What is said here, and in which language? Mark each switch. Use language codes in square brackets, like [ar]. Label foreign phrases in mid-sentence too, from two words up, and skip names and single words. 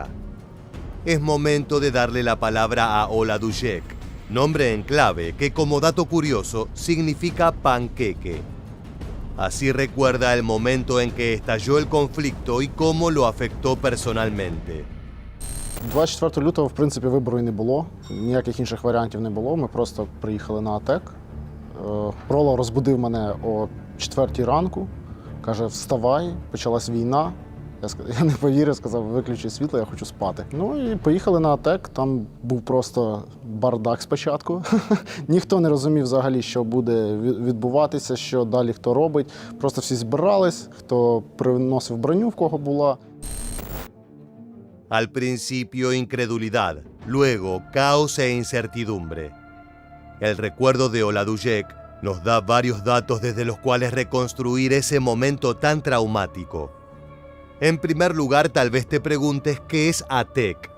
[es] Es momento de darle la palabra a Oladujek, nombre en clave que, como dato curioso, significa panqueque. Así recuerda el momento en que estalló el conflicto y cómo lo afectó personalmente. [uk] 24 лютого, в принципі, вибору і не було. Ніяких інших варіантів не було. Ми просто приїхали на АТЕК. Роло розбудив мене о 4 ранку. Каже, вставай, почалась війна. Я не повірив, сказав, виключи світло, я хочу спати. Ну і поїхали на АТЕК, там був просто бардак спочатку. Ніхто не розумів взагалі, що буде відбуватися, що далі хто робить. Просто всі збирались, хто приносив броню, в кого була. [es] Al principio incredulidad, luego caos e incertidumbre. El recuerdo de Oladujek nos da varios datos desde los cuales reconstruir ese momento tan traumático. En primer lugar, tal vez te preguntes qué es ATEK.